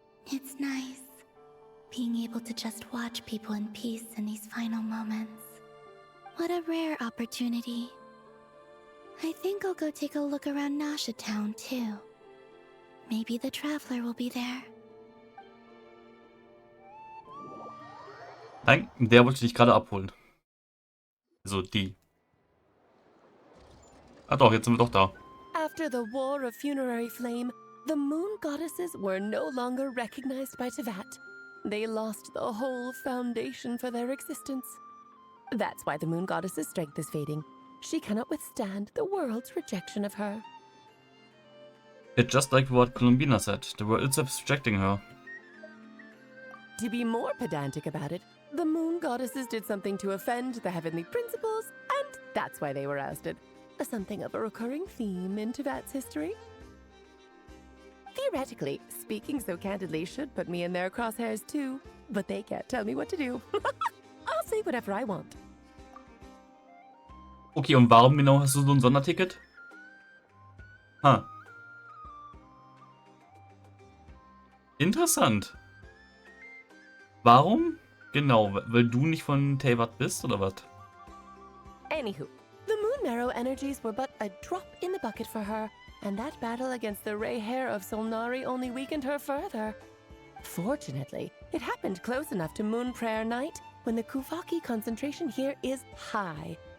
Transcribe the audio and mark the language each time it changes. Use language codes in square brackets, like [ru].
[en] It's nice, being able to just watch people in peace in these final moments. What a rare opportunity. I think I'll go take a look around Nasha Town, too. Maybe the Traveler will be there. [de] Nein, der wollte dich gerade abholen. So, die. Ah doch, jetzt sind wir doch da. [en] After the War of Funerary Flame, the moon goddesses were no longer recognized by Tevat. They lost the whole foundation for their existence. That's why the moon goddess's strength is fading. She cannot withstand the world's rejection of her. It's just like what Columbina said. The world itself is rejecting her. To be more pedantic about it, the moon goddesses did something to offend the heavenly principles, and that's why they were ousted. Something of a recurring theme in Tevat's history. Theoretically, speaking so candidly should put me in their crosshairs too, but they can't tell me what to do. I'll say whatever I want. [de] Okay, und warum genau hast du so ein Sonderticket? Interessant. Warum? Genau, weil du nicht von Tevat bist, oder was? [en] Anywho, the Moon Marrow energies were but a drop in the bucket for her, and that battle against the Ray Hair of Solnari only weakened her further. Fortunately, it happened close enough to Moon Prayer Night when the Kuvaki concentration here is high.